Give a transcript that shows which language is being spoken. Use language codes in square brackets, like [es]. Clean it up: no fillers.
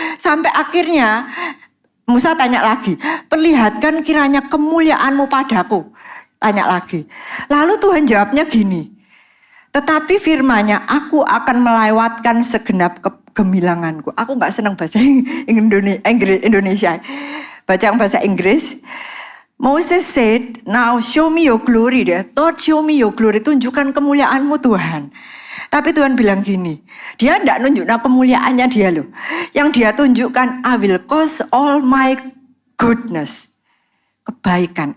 [id] Sampai akhirnya Musa tanya lagi, perlihatkan kiranya kemuliaanmu padaku. Tanya lagi. Lalu Tuhan jawabnya gini, tetapi firman-Nya, aku akan melewatkan segenap gemilanganku. Aku gak senang bahasa Indonesia. Baca yang bahasa Inggris. [en] Moses said, now show me your glory. Lord show me your glory. [id] Tunjukkan kemuliaanmu Tuhan. Tapi Tuhan bilang gini, dia tidak nunjukkan kemuliaannya dia loh. Yang dia tunjukkan, [en] I will cause all my goodness. [id] Kebaikan.